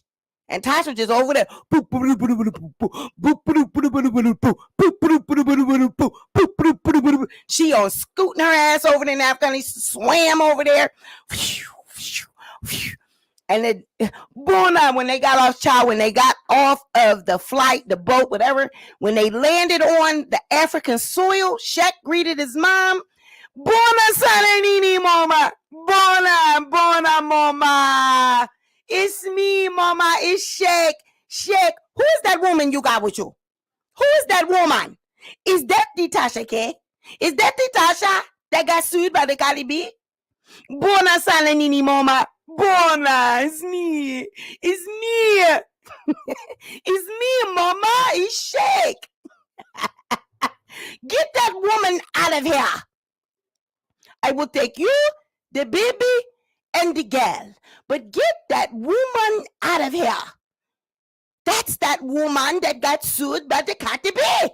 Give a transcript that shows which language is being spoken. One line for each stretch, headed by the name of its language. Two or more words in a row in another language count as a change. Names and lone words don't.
English: And Tasha was just over there. She on scooting her ass over there in Africa and he swam over there. And then, when they got off of the flight, the boat, whatever, when they landed on the African soil, Shaq greeted his mom. Bona salenini, mama. Bona, mama. It's me, mama. It's Shaq. Shaq, who is that woman you got with you? Who is that woman? Is that the Tasha K? Is that the Tasha that got sued by the Caribe? Bona salenini, mama. Bona, it's me. It's me. It's me, mama. It's Shaq. Get that woman out of here. I will take you, the baby, and the girl. But get that woman out of here. That's that woman that got sued by the Caribe.